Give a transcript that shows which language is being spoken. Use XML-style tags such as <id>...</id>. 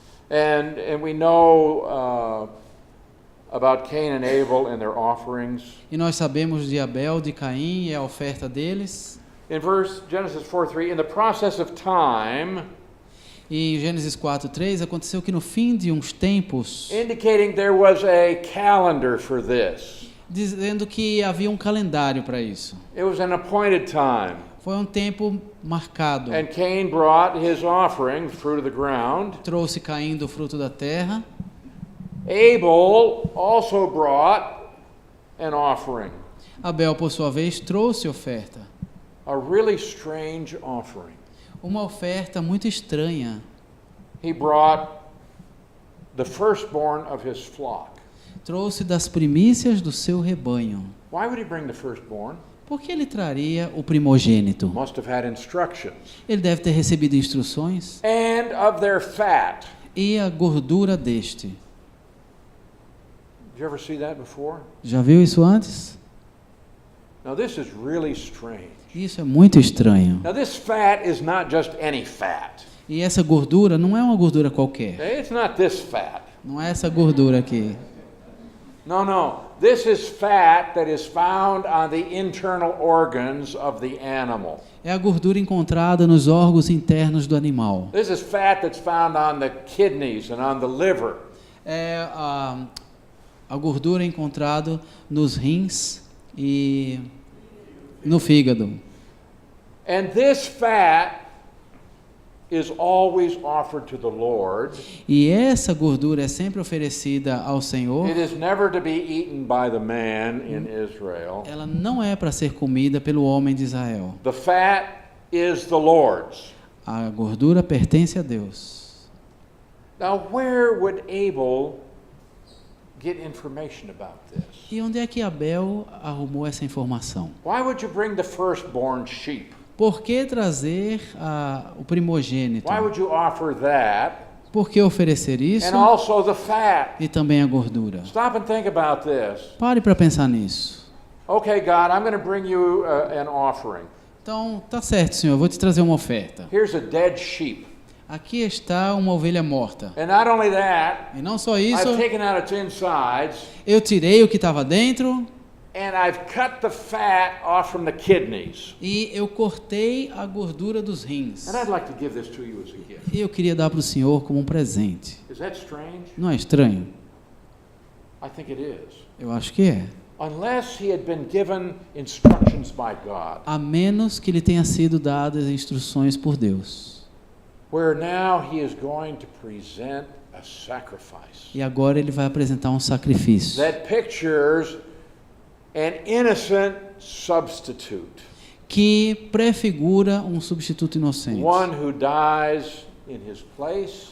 <en>and we know about Cain and Abel and their offerings.</en> <pt>e nós sabemos de Abel, de Caim e a oferta deles.</pt> <en>In Genesis 4:3, in the process of time,</en> <pt>E em Gênesis 4:3 aconteceu que no fim de uns tempos,</pt> <en>indicating there was a calendar for this.</en> <pt>dizendo que havia um calendário para isso.</pt> <en>It was an appointed time.</en> <pt>Foi um tempo marcado.</pt> <en>And Cain brought his offering, the fruit of the ground.</en> <pt>Trouxe Caim do fruto da terra.</pt> <en>Abel also brought an offering,</en> <pt>Abel, por sua vez, trouxe oferta.</pt> <en>a really strange offering.</en> <pt>Uma oferta muito estranha.</pt> <en>He brought the firstborn of his flock.</en> <pt>Trouxe das primícias do seu rebanho.</pt> <en>Why would he bring the firstborn?</en> <pt>Por que ele traria o primogênito?</pt> <en>Must have had instructions.</en> <pt>Ele deve ter recebido instruções.</pt> <en>And of their fat.</en> <pt>E a gordura deste.</pt> <en>Did you ever see that before?</en> <pt>Já viu isso antes?</pt> <en>Now this is really strange.</en> <pt>Isso é muito estranho.</pt> <en>Now this fat is not just any fat.</en> <pt>E essa gordura não é uma gordura qualquer.</pt> <en>Okay? It's not this fat.</en> <pt>Não é essa gordura aqui.</pt> <en>No. This is fat that is found on the internal organs of the animal.</en> <pt>É a gordura encontrada nos órgãos internos do animal.</pt> <en>This is fat that's found on the kidneys and on the liver.</en> <pt>É a gordura encontrada nos rins e no fígado.</pt> <en>And this fat is always offered to the Lord.</en> <pt>E essa gordura é sempre oferecida ao Senhor.</pt> <en>It is never to be eaten by the man in Israel.</en> <pt>Ela não é para ser comida pelo homem de Israel.</pt> <en>The fat is the Lord's.</en> <pt>A gordura pertence a Deus.</pt> <en>Now, where would Abel get information about this?</en> <pt>E onde é que Abel arrumou essa informação?</pt> <en>Why would you bring the firstborn sheep?</en> <pt>Por que trazer o primogênito?</pt> <en>Why would you offer that?</en> <pt>Por que oferecer isso?</pt> <en>And also the fat.</en> <pt>E também a gordura.</pt> <en>Stop and think about this.</en> <pt>Pare para pensar nisso.</pt> <en>Okay, God, I'm going to bring you an offering.</en> <pt>Então, tá certo, Senhor, eu vou te trazer uma oferta.</pt> <en>Here's a dead sheep.</en> <pt>Aqui está uma ovelha morta.</pt> <en>And not only that,</en> <pt>E não só isso,</pt> <en>I've taken out its insides</en> <pt>eu tirei o que estava dentro</pt> <en>and I've cut the fat off from the kidneys.</en> <pt>e eu cortei a gordura dos rins.</pt> <en>And I'd like to give this to you as a gift.</en> <pt>E eu queria dar para o Senhor como um presente.</pt> <en>Is that strange?</en> <pt>Não é estranho?</pt> <en>I think it is.</en> <pt>Eu acho que é.</pt> <en>Unless he had been given instructions by God,</en> <pt>A menos que lhe tenha sido dadas instruções por Deus.</pt> <en>where now he is going to present a sacrifice</en> <pt>E agora ele vai apresentar um sacrifício.</pt> <en>that pictures an innocent substitute,</en> <pt>Que prefigura um substituto inocente.</pt> <en>one who dies in his place</en>